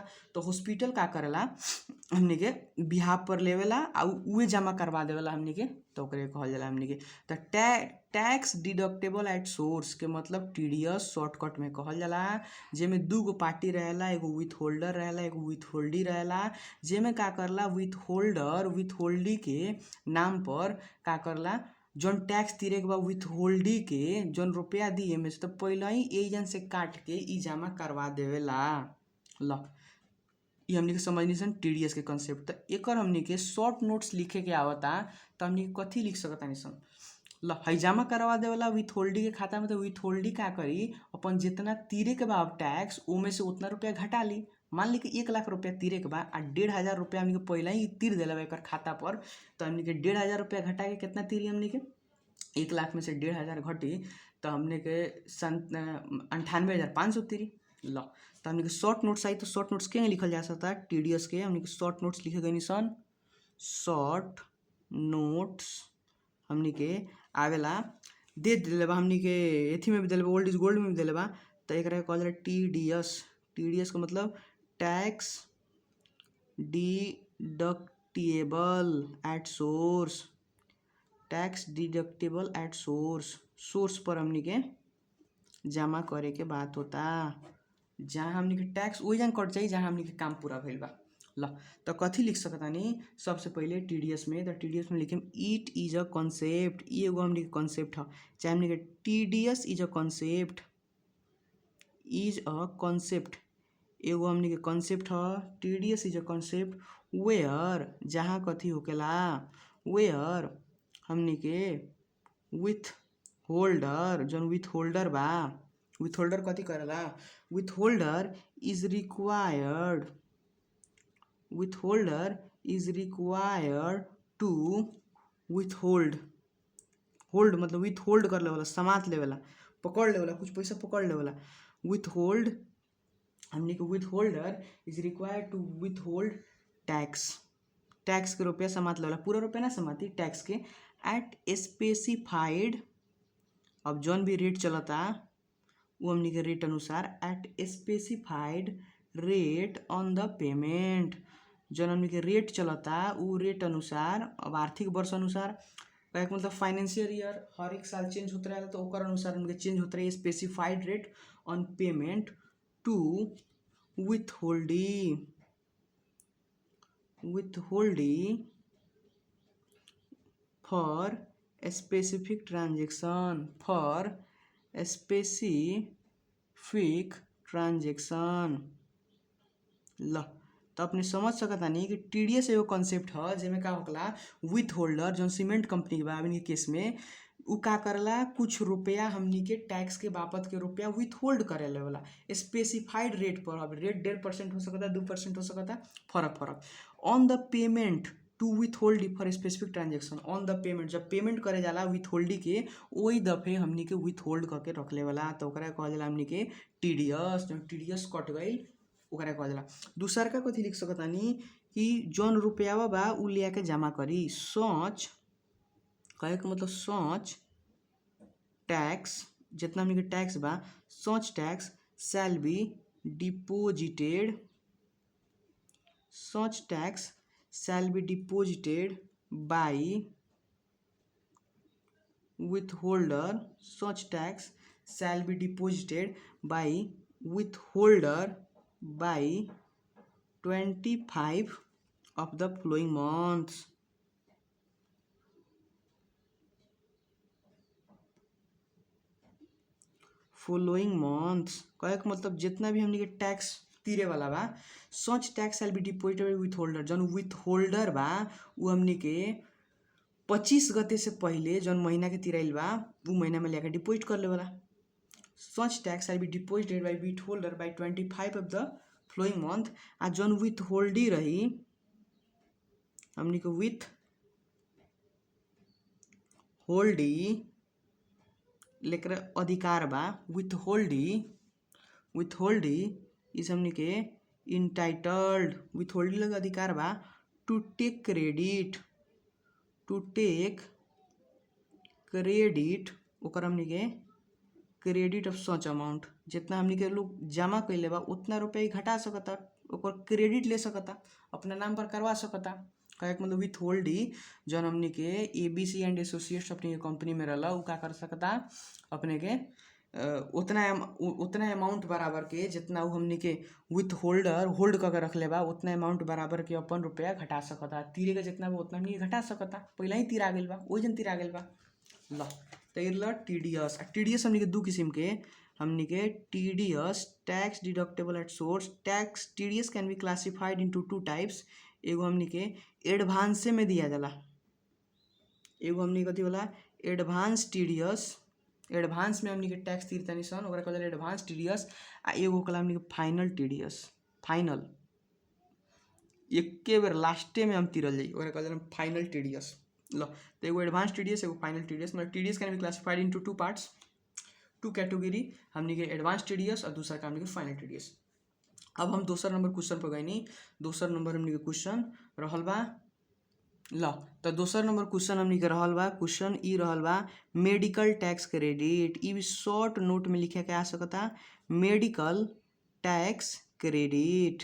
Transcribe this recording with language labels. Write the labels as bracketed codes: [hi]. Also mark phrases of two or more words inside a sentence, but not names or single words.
[bho] तो हॉस्पिटल का करेला हमनी के बिहाफ पर लेवेला आ उहे जमा करवा देवेला हमनी के, तो ओकरे कहल जाला हमनी के। तो [en] tax deductible at source [bho] के मतलब टीडीएस शॉर्टकट में कहल जाला। जेमे दूगो पार्टी रहेला, एगो विथ होल्डर रहेला, एगो विथ होल्डी रहेला। जेमे का करला [en] with holder with holdee [bho] के नाम पर का करला जौन टैक्स तीरे के बाद विथ होल्डी के जौन रुपया दी एमे से तो पहले ही एजेंट से काट के ई जमा करवा देवेला। ल ये हमनी के समझनी सन टीडीएस के कंसेप्ट। तो एकर हमनी के [en] short notes [bho] लिखे के आवता तो हमनी के कथी लिख सकतानी सन? ल हई जमा करवा देवेला विथ होल्डी के खाता में। तो विथ होल्डी का करी अपन जितना तीरे के बा टैक्स ओमे से उतना रुपया घटा ली। मान ली कि 1 लाख रुपया तीरे के बा आ 1500 रुपया हमनी के पहले ही तीर देला बा एकर खाता पर। तो हमनी के 1500 रुपया घटा के कितना तीरी हमनी के? 1 लाख में से 1500 घटी तो हमने के 98,500 तीरी। ल तो हमने के [en] short notes [bho] आई। तो [en] short notes [bho] के लिखल जा सकता है टीडीएस के? हमने के [en] short notes [bho] लिखे गई सन। [en] short notes [bho] हमनी के आवेला दे दिले बा हमनी के एथी में भी दिले बा, [en] old is gold [bho] में भी दिले बा। तो एकरा कहल जाला टीडीएस। टीडीएस का मतलब [en] tax deductible at source. tax deductible at source. [bho] सोर्स पर हमनी के जमा करे के बात होता, जहाँ हमनी के टैक्स वही जहाँ कट जाई जहाँ हमनी के काम पूरा भइल बा। ल तो कथी लिख सकतानी सबसे पहले टीडीएस में? तो टीडीएस में लिखेम [en] it is a concept. [bho] ई एगो हमनी के कॉन्सेप्ट ह। चाहे हमनी के [en] TDS is a concept, is a concept [bho] एगो हमनी के कॉन्सेप्ट ह। [en] TDS is a concept where [bho] जहाँ कथी होकेला वेयर हमनी के विथ होल्डर जौन विथ होल्डर बा। विथ होल्डर कथी करेला? [en] with holder is required, with holder is required to with hold. [bho] होल्ड मतलब विथ होल्ड कर लेवला, समात लेवला, पकड़ लेवला, कुछ पैसा पकड़ लेवला। [en] with hold [bho] हमनी के [en] with holder is required to with hold tax. [bho] टैक्स के रुपया समात लेवला, पूरा रुपया ना समाती, टैक्स के [en] at specified. [bho] अब जौन भी रेट चलता वो हमनी के रेट अनुसार [en] at specified rate on the payment. [bho] जौन हमनी के रेट चलता उ रेट अनुसार, अब आर्थिक वर्ष अनुसार कहे के मतलब [en] financial year [bho] हर एक साल चेंज होते रहेला तो ओकर अनुसार हमनी के चेंज होते रहे। [en] specified rate on payment to with holdee. with holdee for specific transaction, for specific transaction. [bho] ल तो अपने समझ सकतानी कि टीडीएस एगो कॉन्सेप्ट ह जेमे का होकला विथ होल्डर जौन [en] cement company [bho] के बा हमनी के केस में उ का करला कुछ रुपया हमनी के टैक्स के बापत के रुपया विथ होल्ड करे लेवला [en] specified rate [bho] पर। अब रेट 1.5% हो सकता, 2% हो सकता, फरक [en] on the payment to with hold for specific transaction on the payment. [bho] जब पेमेंट करे जाला विथ होल्डी के वही दफे हमनी के विथ होल्ड करके रखले वाला, तो ओकरा कहल जाला हमनी के टीडीएस। जब टीडीएस कट गई ओकरा कहल जाला। दूसर का कथी लिख सकतानी कि जौन रुपयावा बा उ लिया के जमा करी। [en] सच [bho] कहे के मतलब सच टैक्स जितना हमनी के टैक्स बा [en] such tax shall be deposited, such tax shall be deposited by withholder, such tax shall be deposited by withholder by 25 of the following months। following months [bho] कहे के मतलब जितना भी हमनी के टैक्स तीरे वाला बा [en] such tax shall be deposited with holder. [bho] जौन विथ होल्डर बा उ हमनी के 25 गते से पहले जौन महीना के तिराइल बा उ महीना में लेकर डिपोजिट कर ले वाला। [en] such tax shall be deposited by with holder by 25 of the following month. [bho] आ जौन विथ होल्डी रही हमनी के विथ होल्डी लेकर अधिकार बा विथ होल्डी इस हमनी के इंटाइटल्ड विथ होल्डी लगे अधिकार बा [en] to take credit [bho] ओकर हमनी के [en] credit of such amount. [bho] जितना हमनी के लोग जमा कैले बा उतना रुपया ही घटा सकता, ओकर क्रेडिट ले सकता, अपना नाम पर करवा सकता। कहे के मतलब विथ होल्डी जौन हमनी के ABC एंड एसोसिएट्स अपनी कंपनी में रहला उ का कर सकता अपने के उतना अमाउंट बराबर के जितना उ हमनी के विथ होल्डर होल्ड करके रखले बा उतना अमाउंट बराबर के अपन रुपया घटा सकता। तीरे के जितना बा उतना हमनी के घटा सकता, पहला ही तीरा गेल बा ओइ जन तीरा गेल बा। ल तैरला टीडीएस। टीडीएस हमनी के दू किस्म के हमनी के टीडीएस [en] tax deductible at source. tax TDS can be classified into two types. [bho] एगो हमनी के एडवांस में दिया जाला, एगो हमनी कथी होला [en] advance TDS. [bho] एडवांस में हमनी के टैक्स तीरतानी सन ओकरा कहल जाला [en] advance TDS. [bho] आ एगो कहला हमनी के [en] final TDS. [bho] फाइनल एके बेर लास्टे में हम तीरल जाई ओकरा कहल जाला [en] final TDS. [bho] ल तो एगो [en] advance TDS [bho] एगो [en] final TDS. मतलब TDS can be classified into two parts, two category [bho] हमनी के [en] advance TDS [bho] और दूसरा का हमनी के [en] final TDS. [bho] अब हम दोसर [en] number question [bho] पर गईनी। दोसर नंबर हमनी के क्वेश्चन रहल बा ल तो दोसर [en] number question [bho] हमनी के रहल बा क्वेश्चन ई रहल बा [en] medical tax credit. [bho] ई भी [en] short note [bho] में लिखे के आ सकता [en] medical tax credit.